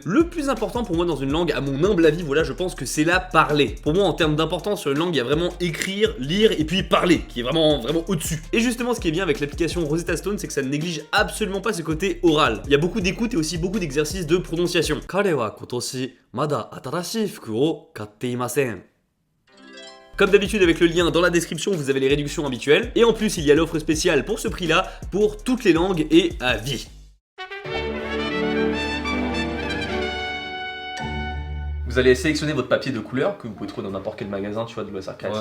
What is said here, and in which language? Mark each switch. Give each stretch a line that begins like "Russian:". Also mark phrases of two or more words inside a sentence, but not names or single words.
French: Le plus important pour moi dans une langue, à mon humble avis, voilà, je pense que c'est la parler. Pour moi, en termes d'importance sur une langue, il y a vraiment écrire, lire et puis parler, qui est vraiment au-dessus. Et justement, ce qui est bien avec l'application Rosetta Stone, c'est que ça ne néglige absolument pas ce côté oral. Il y a beaucoup d'écoute et aussi beaucoup d'exercices de prononciation.
Japanese: 彼は今年まだ新しい服を買っていません.
French: Comme d'habitude avec le lien dans la description, vous avez les réductions habituelles. Et en plus, il y a l'offre spéciale pour ce prix-là, pour toutes les langues et à vie. Vous allez sélectionner votre papier de couleur que vous pouvez trouver dans n'importe quel magasin, tu vois, de loisirs créatifs.